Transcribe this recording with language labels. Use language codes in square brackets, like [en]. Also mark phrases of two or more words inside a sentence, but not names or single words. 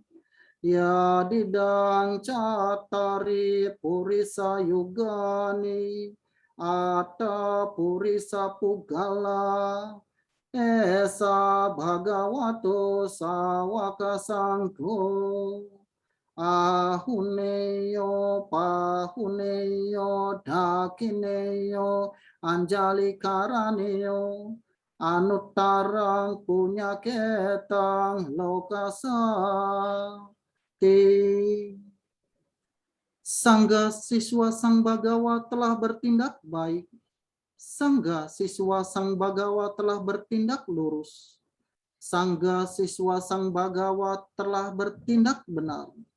[pi] Ya didang catari purisa yugani ata purisa pugala esa bhagavato sawaka sangho. Ahuneyo pahuneyo dakineyo anjali karaneyo anuttarang punya ketang lokasa [id] Sangga siswa Sang Bagawa telah bertindak baik. Sangga siswa Sang Bagawa telah bertindak lurus. Sangga siswa Sang Bagawa telah bertindak benar.